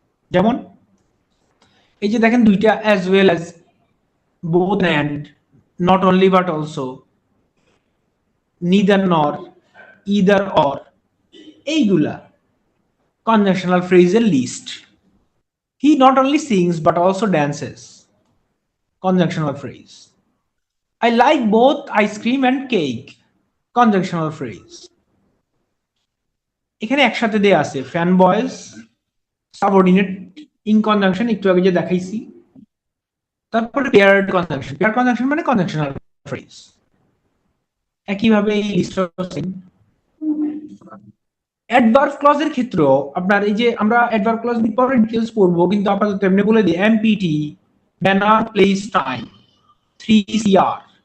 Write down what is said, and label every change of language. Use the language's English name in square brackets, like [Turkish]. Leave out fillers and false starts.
[Bangla] যেমন এই যে দেখেন দুইটা [English] as well as, [Bangla] both and, not only but also, neither নর, ইদার অর, এইগুলা conjunctional ফ্রেজের list. [English] He not only sings but also dances, conjunctional phrase. I like both ice cream and cake, conjunctional phrase. [Bangla] এখানে একসাথে দেয়া আছে fan boys, subordinate in conjunction একটু আগে যে দেখাইছি, তারপরে পেয়ার্ড কনজাংশন। পেয়ার্ড কনজাংশন মানে কনজাংশনাল ফ্রেজ। একইভাবে এই লিস্ট অ্যাডভার্ব ক্লজের ক্ষেত্রেও আপনার এই যে আমরা অ্যাডভার্ব ক্লজ পরে ডিটেইলস পড়বো, কিন্তু আপাতত এমনি বলে দিই এমপিটি, ম্যানার, প্লেস, টাইম, 3CR।